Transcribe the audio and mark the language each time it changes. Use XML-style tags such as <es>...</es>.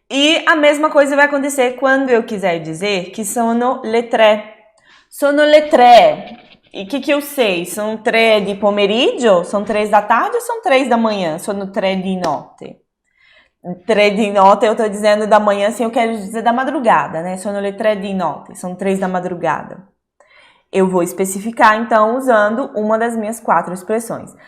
<pt>E a mesma coisa vai acontecer quando eu quiser dizer que</pt> <it>sono le 3. Sono le 3.</it> <pt>E o que eu sei? São 3</pt> <it>di pomeriggio?</it> <pt>São 3 da tarde ou são 3 da manhã?</pt> <it>Sono 3 di notte.</it> <pt>3</pt> <it>di notte</it> <pt>eu tô dizendo da manhã, assim eu quero dizer da madrugada, né?</pt> <it>Sono le 3 di notte,</it> <pt>são 3 da madrugada. Eu vou especificar, então, usando uma das minhas 4 expressões.</pt>